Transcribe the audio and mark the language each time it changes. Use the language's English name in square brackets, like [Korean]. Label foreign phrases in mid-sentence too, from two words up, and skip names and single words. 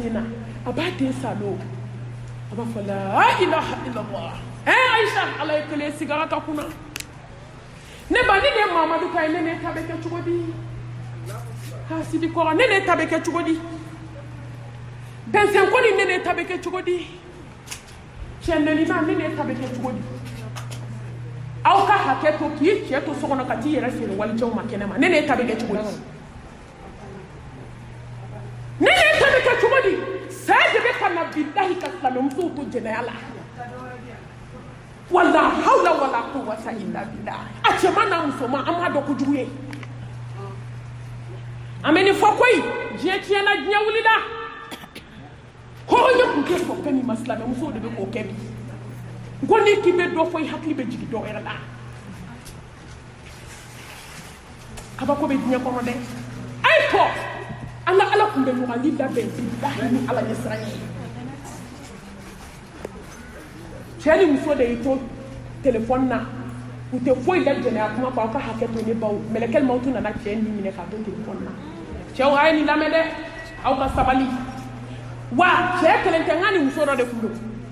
[Bambara] na a b'a den salo a b'a fɔ [Arabic] لا إله إلا الله [Bambara] Aisha ala ye kelen sigara ka kunna ne ba ni ne Mahamadu ka ye ne ta bɛ kɛ cogo di hasidi kɔrɔ ne ta bɛ kɛ cogo di bɛnsɛn ko ni ne ta bɛ kɛ cogo di cɛnɛnima ne ta bɛ kɛ cogo di aw ka hakɛ to k'i cɛ to so kɔnɔ ka t'i yɛrɛ feere walijɛw ma kɛnɛ ma ne ta bɛ kɛ cogo di ne ta bɛ kɛ cogo di saya de bɛ ka na bilahi ka silamɛmusow to jɛnɛya la [Arabic] ولا حول ولا قوة إلا بالله [Bambara] a cɛman n'a musoman an b'a dɔn kojugu ye an bɛ nin fɔ koyi diɲɛ tiɲɛna diɲɛ wulila hɔrɔnya tun tɛ fɔ fɛn min ma silamɛmusow de bɛ k'o kɛ bi ko ni k'i bɛ dɔ fɔ i hakili bɛ jigin dɔ wɛrɛ la kabako bɛ diɲɛ kɔnɔ dɛ a ye fɔ an ka ala tun bɛ ɲɔgɔnli labɛn bilahi ni ala ɲɛsiran ye cɛ ni muso de y'i to telefɔni na u tɛ foyi la jɛnɛya kuma fɔ aw ka hakɛ to ne baw mɛlɛkɛli maaw tun nana cɛ ni minɛ k'a to telefɔni na cɛw a ye nin lamɛn dɛ aw ka sabali wa cɛ kelen tɛ n ka ni muso dɔ de tun don